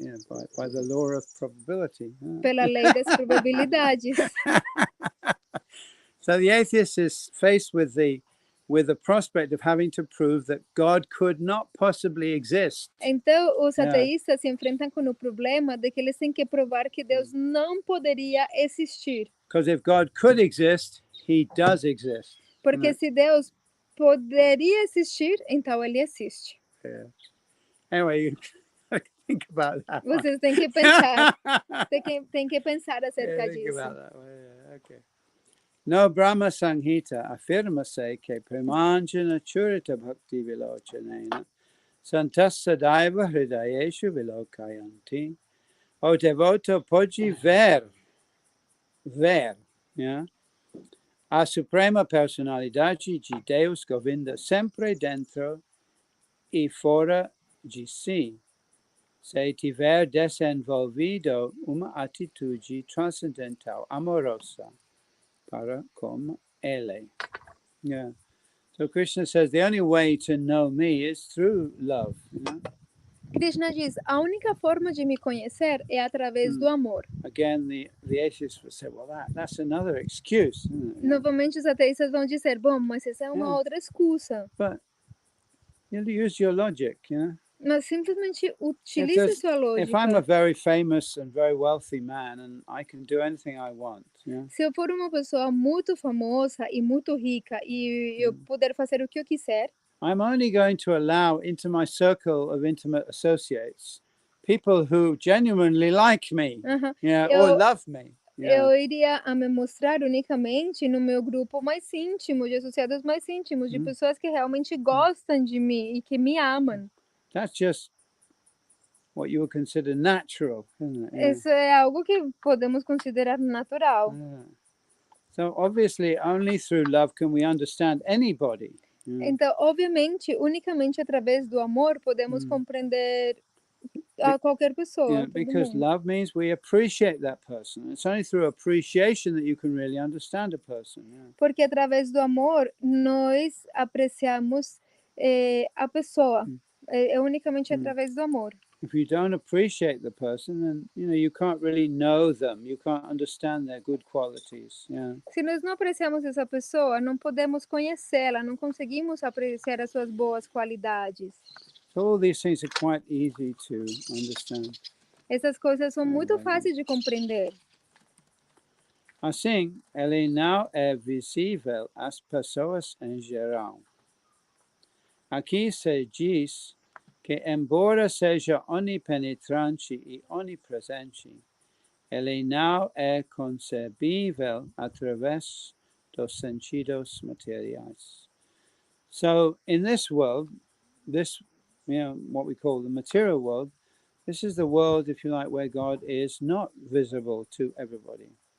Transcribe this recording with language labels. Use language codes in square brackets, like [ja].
[en] Yeah, by the law of probability. [pt] Pela lei das probabilidades. [en] So the atheist is faced with the prospect of having to prove that God could not possibly exist. [pt] Então, os ateístas se enfrentam com o problema de que eles têm que provar que Deus não poderia existir. [en] Because if God could exist, he does exist. [pt] Porque se Deus poderia existir, então ele existe. [en] Yeah. Anyway, think about that. [pt] Vocês têm que pensar. Tem que pensar acerca disso. [sa] Okay. [pt] No Brahma Sanghita afirma-se que [sa] Premanjana Churita Bhakti Vilochanena Santas Sadaiva Hridayeshu Vilokayanti. [pt] O devoto pode ver, yeah? A suprema personalidade de Deus Govinda sempre dentro e fora de si. Se tiver desenvolvido uma atitude transcendental amorosa para com ele. [en] Yeah. So Krishna says the only way to know me is through love. You know? [pt] Krishna diz, a única forma de me conhecer é através do amor. [en] Again, the atheists will say, well, that's another excuse. [pt] Novamente os ateístas vão dizer, bom, mas essa é uma outra excusa. [en] But you use your logic, you know? [pt] Mas simplesmente utilize sua lógica. [en] If I'm a very famous and very wealthy man and I can do anything I want, yeah? [pt] Se eu for uma pessoa muito famosa e muito rica e eu puder fazer o que eu quiser, [en] I'm only going to allow into my circle of intimate associates people who genuinely like me, or love me. [pt] Eu iria me mostrar unicamente no meu grupo mais íntimo, de associados mais íntimos, de pessoas que realmente gostam de mim e que me amam. [en] That's just what you would consider natural, isn't it? [pt] Isso é algo que podemos considerar natural. [en] So obviously, only through love can we understand anybody. [pt] Então, obviamente, unicamente através do amor podemos compreender a qualquer pessoa. [en] Because love means we appreciate that person. It's only through appreciation that you can really understand a person. [pt] Porque através do amor nós apreciamos a pessoa. É unicamente através do amor. [en] If you don't appreciate the person, then you can't really know them. You can't understand their good qualities. [pt] Se nós não apreciamos essa pessoa, não podemos conhecê-la, não conseguimos apreciar as suas boas qualidades. [en] So all these things are quite easy to understand. [pt] Essas coisas são muito fáceis de compreender. Assim, ele não é visível às pessoas em geral. Aqui se diz que, embora seja onipenetrante e onipresente, ele não é concebível através dos sentidos materiais. [en] So, in this world, what we call the material world, this is the world, if you like, where God is not visible to everybody.